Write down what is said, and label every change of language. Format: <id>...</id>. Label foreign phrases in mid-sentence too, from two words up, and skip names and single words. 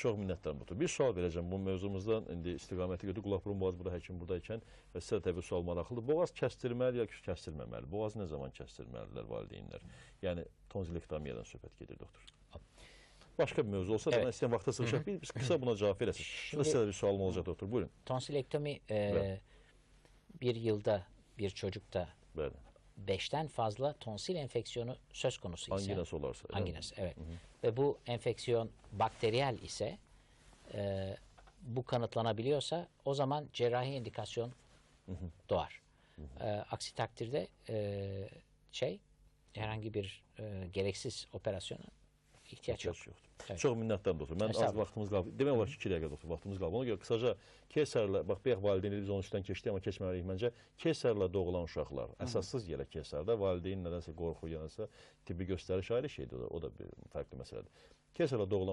<az>Çox minnətdaram doktor. Bir sual verəcəm bu mövzumuzdan, indi istiqaməti götür, qulaq burun boğaz burada həkim buradayken və sizə təbii sual maraqlıdır. Boğaz kəstirməli ya kəstirməməli? Boğaz nə zaman kəstirməlidirlər valideynlər? Yəni tonzilektomiyadan söhbət gedir doktor.</az> <tr>Başka bir mövzu olsa da ben</tr> <az>istəyən vaxta sığışaq. Biz kısa buna cevap verəsiniz. Sizə bir sualım olacaq doktor. Buyurun.</az> <tr>Tonsilektomi bir yılda bir çocukta 5'ten fazla tonsil enfeksiyonu söz konusu ise.</tr> <az>Anginas olarsa.</az> <tr>Anginas, evet. Ve bu enfeksiyon bakteriyel ise bu kanıtlanabiliyorsa o zaman cerrahi indikasyon doğar. Aksi takdirde herhangi bir gereksiz operasyona ihtiyaç yok. Evet.</tr> <az>Çox minnətdaram doktor. Mən az vaxtımız qalıb. Demək olar ki, 2 dəqiqə doktor vaxtımız qalıb. Ona görə qısaca Keysərlə, bax bayaq valideynlər biz onun üstündən keçdik, amma keçməliyik məncə. Keysərlə doğulan uşaqlar, əsassız yerə Keysərdə valideyn nədənsə qorxu, yanasa tibbi göstəriş ayrı şeydir, o da bir fərqli məsələdir.</az>